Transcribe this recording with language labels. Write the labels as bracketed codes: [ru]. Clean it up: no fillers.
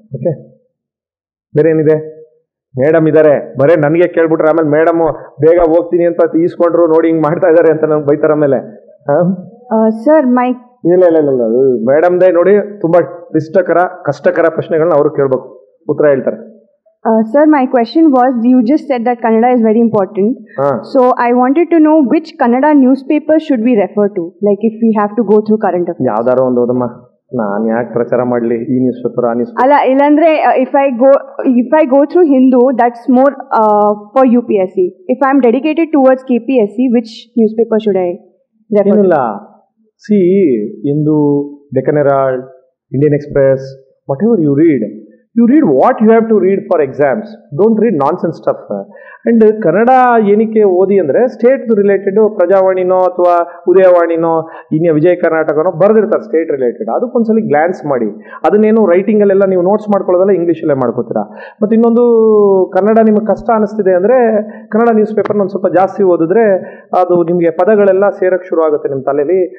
[kn] Okay, ಬೇರೆ ಏನಿದೆ? Madam ಇದ್ದಾರೆ, ಬರೇ ನನಗೆ ಕೇಳ್ಬಿಟ್ರೆ ಆಮೇಲೆ ಮೇಡಮು ಬೇಗ ಹೋಗ್ತೀನಿ ಅಂತ ಈಸ್ಕೊಂಡ್ರು, ನೋಡಿ ಹಿಂಗೆ ಮಾಡ್ತಾ ಇದ್ದಾರೆ ಅಂತ ನಂಗೆ ಬೈತಾರ ಆಮೇಲೆ. ಸರ್ ಇಲ್ಲ ಮೇಡಮ್ದೇ ನೋಡಿ ತುಂಬಾ ಕಷ್ಟಕರ ಪ್ರಶ್ನೆಗಳನ್ನ ಅವರು ಕೇಳ್ಬೇಕು, ಉತ್ತರ ಹೇಳ್ತಾರೆ. [en] Sir, my question was, you just said that Kannada is very important. So I wanted to know which Kannada newspaper should we refer to, like if we have to go through current affairs. [kn] ಯಾವ್ದಾರು ಒಂದು ಓದಮ್ಮ, ನಾನು ಯಾಕೆ ಪ್ರಚಾರ ಮಾಡಲಿ ಈ news paper ಆ news. ಅಲ್ಲ, ಇಲ್ಲಾಂದ್ರೆ [en] if I go through Hindu, that's more for UPSC. If I'm dedicated towards KPSC, which newspaper should I refer to? See, Hindu, Deccan Herald, Indian Express, whatever you read what you have to read for exams. Don't read nonsense stuff. [kn] And Kannada ಏನಕ್ಕೆ ಓದಿ ಅಂದರೆ state related ಪ್ರಜಾವಾಣಿನೋ ಅಥವಾ ಉದಯವಾಣಿನೋ ಇನ್ನು ವಿಜಯ ಕರ್ನಾಟಕನೋ ಬರೆದಿರ್ತಾರೆ state related. ಅದಕ್ಕೊಂದ್ಸಲಿ glance ಮಾಡಿ. ಅದನ್ನೇನು ರೈಟಿಂಗಲ್ಲೆಲ್ಲ ನೀವು notes ಮಾಡ್ಕೊಳ್ಳೋದಲ್ಲ, ಇಂಗ್ಲೀಷಲ್ಲೇ ಮಾಡ್ಕೋತೀರಾ. ಮತ್ತು ಇನ್ನೊಂದು, ಕನ್ನಡ ನಿಮಗೆ ಕಷ್ಟ ಅನಿಸ್ತಿದೆ ಅಂದರೆ ಕನ್ನಡ ನ್ಯೂಸ್ ಪೇಪರ್ನ ಒಂದು ಸ್ವಲ್ಪ ಜಾಸ್ತಿ ಓದಿದ್ರೆ ಅದು ನಿಮಗೆ ಪದಗಳೆಲ್ಲ ಸೇರಕ್ಕೆ ಶುರು ಆಗುತ್ತೆ ನಿಮ್ಮ ತಲೆಯಲ್ಲಿ.